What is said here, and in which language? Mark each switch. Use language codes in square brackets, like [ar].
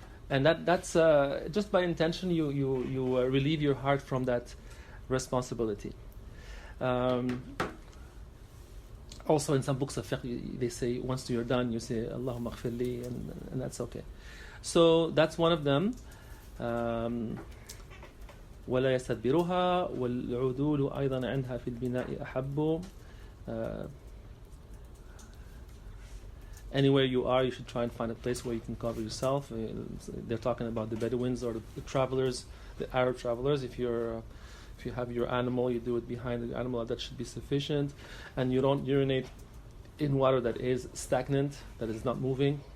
[en] And that's just by intention, you relieve your heart from that responsibility. Also in some books of fiqh, they say once you're done, you say Allahumma ighfirli, and that's okay. So that's one of them. [ar] ولا يستدبرها والعدول أيضا عندها في البناء أحب. [en] Anywhere you are, you should try and find a place where you can cover yourself. They're talking about the Bedouins or the travelers, the Arab travelers. If you have your animal, you do it behind the animal. That should be sufficient. And you don't urinate in water that is stagnant, that is not moving.